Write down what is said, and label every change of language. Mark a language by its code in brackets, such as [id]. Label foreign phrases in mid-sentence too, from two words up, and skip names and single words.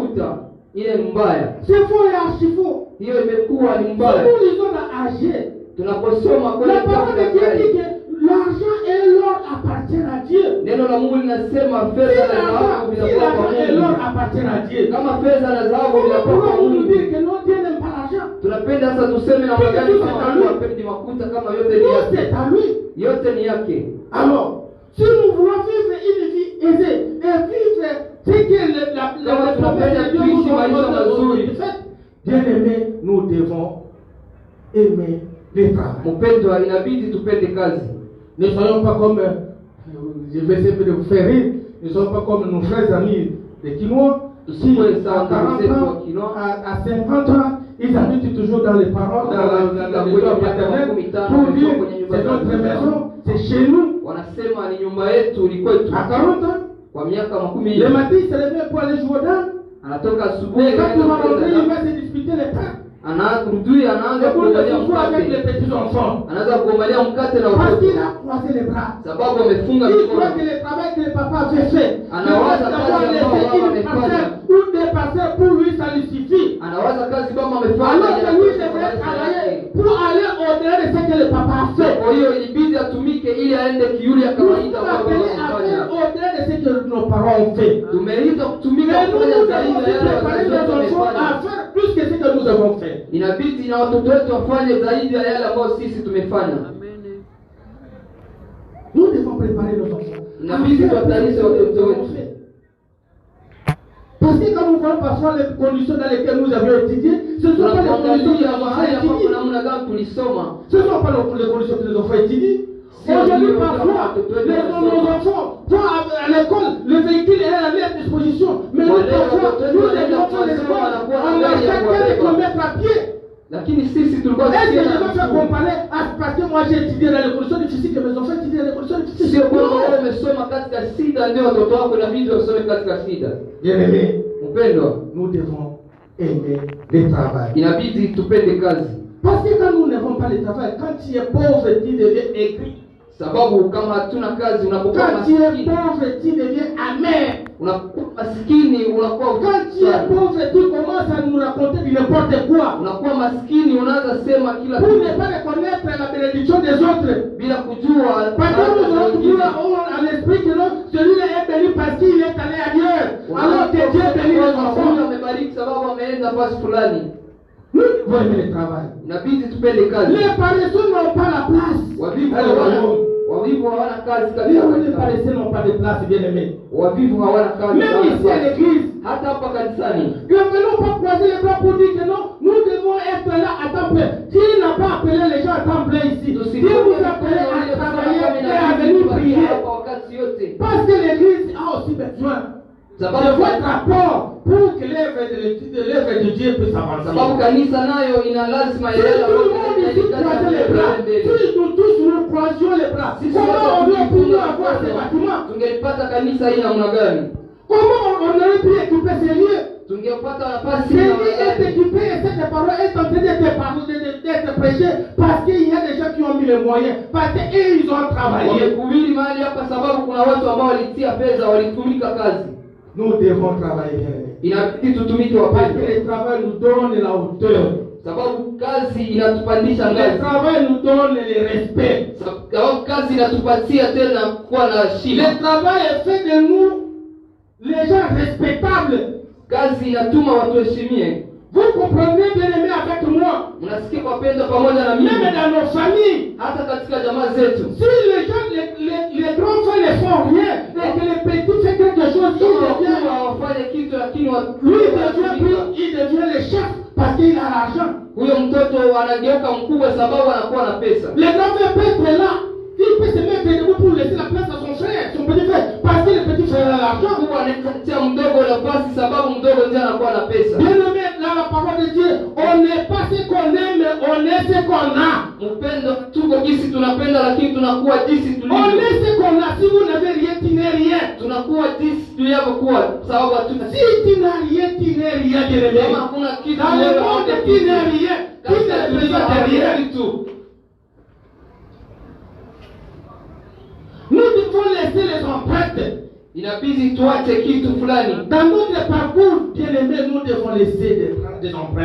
[sw] makuta. Ile ni mbaya. [fr] C'est faux et archi-faux. [sw] Hiyo imekuwa ni [fr] Si [sw] mbaya. [fr] nous lisons dans AG, [sw] Tunaposoma kwenye [fr] la parole de Dieu dit [sw] kitabu, [fr] que l'argent et l'or appartiennent à Dieu. [sw] neno la Mungu linasema [fr] Si [sw] fedha na dhahabu [fr] l'argent [sw] vinakuwa kwa [fr] et l'or [sw] Mungu. [fr] appartiennent à Dieu, [sw] Kama fedha na dhahabu [fr] comment [sw] vinakuwa kwa [fr] pouvons-nous [sw] Mungu, [fr] dire que non, Dieu n'aime pas l'argent? [sw] tunapenda sasa tuseme na magari [fr] Tout [sw] kama [fr] c'est à [sw] Mungu [fr] lui. [sw] hapendi makuta, kama yote ni [fr] Tout [sw] yake. [fr] c'est à lui. [sw] Yote ni yake. [fr] Alors, si nous voulons vivre une vie aisée et vivre ce que la promesse de Dieu nous donne, bien aimé, nous devons aimer le travail. [sw] Mpendwa, inabidi tupende kazi. [fr] Ne soyons pas comme, je vais essayer de vous faire rire, ne soyons pas comme nos frères amis des Quinois, qui à 40 ans, à 50 ans, ils habitent toujours dans les paroles, dans la maison paternelle, pour dire c'est notre maison, c'est chez nous. [sw] Wanasema ni nyumba yetu, ni kwetu. [fr] À 40 ans, [sw] Kwa miaka 10. [fr] le matin il se réveille pour aller jouer au dame. [sw] Anatoka asubuhi, [fr] Mais quand il va [sw] anaenda [fr] rentrer, il [sw] kucheza. [fr] va se disputer les pains. [sw] Anarudi, anaanza [fr] Et pour le [sw] kuangalia [fr] jouer avec les [sw] mkate. [fr] petits enfants. [sw] Anaanza kuangalia mkate na [fr] Parce [sw] watoto. [fr] qu'il a croisé les bras. [sw] Sababu amefunga [fr] Il croit [sw] mikono. [fr] que le travail que le papa avait fait, [sw] Anawaza [fr] d'avoir [sw] kazi [fr] laissé [sw] ambayo baba [fr] une parcelle [sw] amefanya. [fr] ou des parcelles pour lui, ça lui suffit. [sw] Anawaza kazi baba amefanya. [fr] Alors que lui [sw] inatosha [fr] devrait [sw] kwa maisha [fr] travailler [sw] yake. [fr] pour aller au-delà de ce que le papa a fait. [sw] Kwa hiyo ilibidi atumike ili aende kiuli ya [fr] Nous [sw] kawaida [fr] sommes [sw] ambayo [fr] appelés [sw] baba [fr] à [sw] amefanya. [fr] faire au-delà de ce que nos parents ont fait. [sw] Tumeitwa kutumika [fr] Mais nous, [sw] kufanya [fr] nous [sw] zaidi [fr] devons [sw] ya yale [fr] préparer [sw] wazazi wetu [fr] nos enfants [sw] wamefanya. [fr] à faire plus que ce que nous avons fait. [sw] Inabidi na watoto wetu wafanye zaidi ya yale ambayo sisi tumefanya. [fr] Nous devons préparer nos enfants. [sw] Inabidi tuwatayarishe watoto wetu. [fr] Parce que quand nous voyons parfois les conditions dans lesquelles nous avions étudié, ce ne sont pas les conditions que [sw] Tunapoangalia [fr] nous [sw] mahali [fr] avons [sw] ambapo [fr] étudiées. [sw] namna gani tulisoma. [fr] Ce ne sont pas les conditions que nous avons étudiées. Aujourd'hui, parfois, nos enfants vont à l'école, le véhicule est à leur disposition. Mais nous, parfois, nous devons faire l'école, on a quelques kilomètres à pied. [sw] Lakini sisi tulikuwa [fr] Est-ce que je [sw] tukienda [fr] vais faire [sw] shule. [fr] comparer parce que moi j'ai étudié dans les conditions difficiles que mes enfants étudient dans les conditions difficiles? [sw] Sio kwamba wewe [fr] Non. [sw] umesoma katika shida ndio watoto wako inabidi wasome katika shida. [fr] Bien-aimé, [sw] Mpendwa, [fr] nous devons aimer le travail. [sw] inabidi tupende kazi. [fr] Parce que quand nous n'avons pas le travail, quand tu es pauvre, tu deviens aigri. [sw] Sababu kama hatuna kazi unapokuwa [fr] Quand tu es [sw] maskini, [fr] pauvre, tu deviens amer. [sw] unakuwa maskini, unakuwa [fr] Quand tu es [sw] sana. [fr] pauvre, tu commences à nous raconter du n'importe quoi. [sw] Unakuwa maskini, unaanza sema kila [fr] Pour [sw] kitu [fr] ne pas reconnaître la bénédiction des autres. [sw] bila kujua [fr] Parce que nous [sw] baraka za [fr] avons [sw] wengine. [fr] toujours à l'esprit que non, celui-là est béni parce qu'il est allé ailleurs. Alors que Dieu bénit les [sw] Huyu [fr] enfants. [sw] amebariki sababu ameenda fasi fulani. [fr] Nous devons aimer le travail. [sw] Inabidi tupende kazi. [fr] Les paresseux n'ont pas la place. [sw] Wavivu [fr] Alors, [sw] hawana wavivu hawana kazi [fr] les [sw] kabisa. [fr] paresseux n'ont pas de place, bien aimé. [sw] Wavivu hawana kazi. [fr] Même [sw] hawana [fr] ici à [sw] kazi. [fr] l'église, [sw] Hata hapa kanisani. [fr] ne venons pas croiser les bras pour dire que non, nous devons être là à temps plein. Dieu n'a pas appelé les gens à temps plein ici. Dieu vous appelle à travailler et à venir prier. [sw] Hapa wakati yote. [fr] Parce que l'église a aussi besoin de votre apport pour que l'œuvre de Dieu puisse avancer. [sw] Sababu kanisa nayo ina lazima [fr] Si [sw] yale [fr] tout le monde ici croise les bras, si nous tous nous croisions les bras, comment on doit pouvoir avoir ces bâtiments? [sw] Tungelipata kanisa hii namna gani? [fr] Comment on aurait pu équiper ces lieux? [sw] Tungepata nafasi [fr] Ces [sw] hii [fr] lieux [sw] namna [fr] est [sw] gani? [fr] équipé et cette parole est en train d'être prêchée parce qu'il y a des gens qui ont mis les moyens, parce qu'ils ont travaillé. [sw] Wamekuhubiri mahali hapa sababu kuna watu ambao walitia pesa, walitumika kazi. [fr] Nous devons travailler bien. [sw] Inabidi tutumike [fr] Parce que [sw] wapendwa. [fr] le travail nous donne la hauteur. [sw] Sababu kazi inatupandisha [fr] Le [sw] ngazi. [fr] travail nous donne le respect. [sw] Sababu kazi inatupatia tena kuwa na heshima. [fr] Le travail est fait de nous les gens respectables. [sw] Kazi inatuma watu heshimie. [fr] Vous comprenez, bien aimé, avec moi. [sw] Mnasikia wapendwa pamoja na mimi. [fr] Même dans nos familles, [sw] Hata katika jamaa zetu. [fr] si les gens, les grands frères ne font rien, et que les petits font quelque chose, [sw] Kama wakubwa hawafanye kitu lakini [fr] lui il devient le chef parce qu'il a l'argent. [sw] huyo mtoto anageuka mkubwa sababu anakuwa na pesa. [fr] Le grand frère peut être là, il peut se mettre debout pour laisser la place à son frère, son petit frère, parce que le petit frère a l'argent. [sw] Mkubwa anatia mdogo nafasi sababu mdogo ndiye anakuwa na pesa. [fr] Bien aimé, dans la parole de Dieu, on n'est pas ce qu'on aime, mais on est ce qu'on a. [sw] Mpendo tuko jinsi tunapenda lakini tunakuwa jinsi [fr] On [sw] tulivyo. [fr] est ce qu'on a. Si vous n'avez rien, tu n'es rien. [sw] Tunakuwa jinsi tulivyokuwa sababu hatuna [fr] Si tu n'as rien, tu n'es rien, bien aimé. [sw] kama hakuna kitu [fr] Dans le monde, tu qui n'est rien, qui ne représente rien. Nous devons laisser les empreintes. [sw] Inabidi tuache kitu fulani. [fr] Dans notre parcours, bien aimé, nous devons laisser des empreintes.